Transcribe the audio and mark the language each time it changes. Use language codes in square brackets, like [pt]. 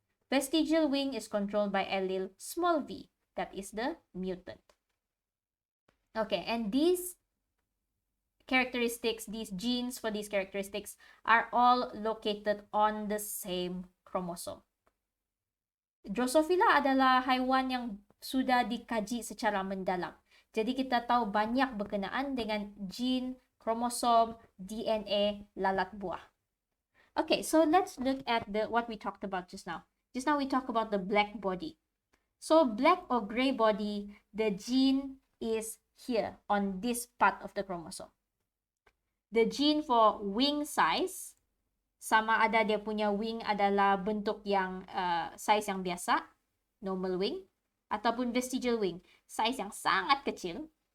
[en] Vestigial wing is controlled by allele small v. That is the mutant. Okay, and these characteristics, these genes for these characteristics are all located on the same chromosome. [ms] Drosophila adalah haiwan yang sudah dikaji secara mendalam. Jadi kita tahu banyak berkenaan dengan gene, kromosom, DNA, lalat buah. [en] Okay, so let's look at what we talked about just now. Just now we talked about the black body. So black or gray body, the gene is here on this part of the chromosome. The gene for wing size, [ms] sama ada dia punya wing adalah bentuk yang size yang biasa, [en] normal wing, [ms] ataupun [en] vestigial wing, [ms] size yang sangat kecil.